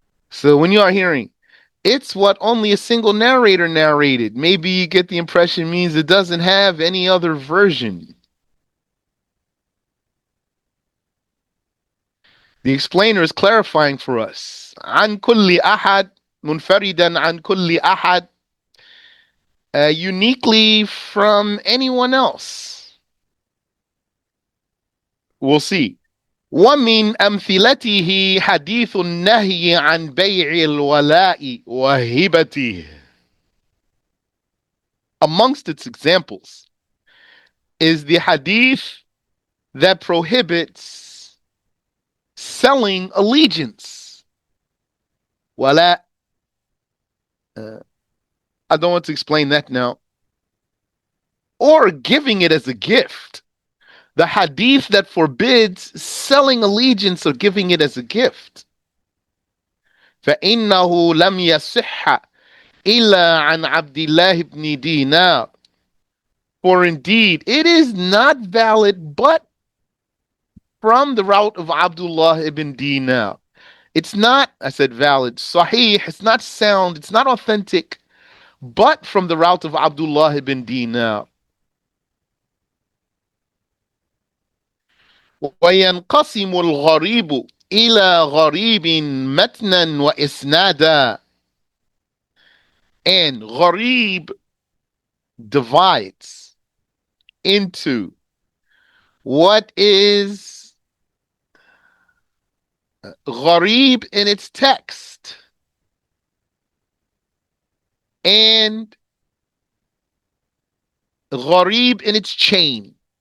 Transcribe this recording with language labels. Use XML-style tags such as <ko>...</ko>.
<en>So when you are hearing it's what only a single narrator narrated, maybe you get the impression means it doesn't have any other version. The explainer is clarifying for us.</en> <ar>عن كل أحد, منفردا عن كل أحد,</ar> <en>uniquely from anyone else. We'll see.</en> <ar>ومن أمثلته حديث النهي عن بيع الولاء وهبته.</ar> <en>Amongst its examples is the hadith that prohibits selling allegiance. Wala. I don't want to explain that now. Or giving it as a gift. The hadith that forbids selling allegiance or giving it as a gift.</en> <ar>فإنه لم يصح إلا عن عبد الله بن دينار.</ar> <en>For indeed, it is not valid but from the route of Abdullah ibn Dinar. It's not, I said valid, sahih, it's not sound, it's not authentic, but from the route of Abdullah ibn Dinar.</en> <ar>وينقسم الغريب إلى غريب متنا وإسنادا.</ar> <en>And gharib divides into what is gharib in its text and gharib in its chain.</en>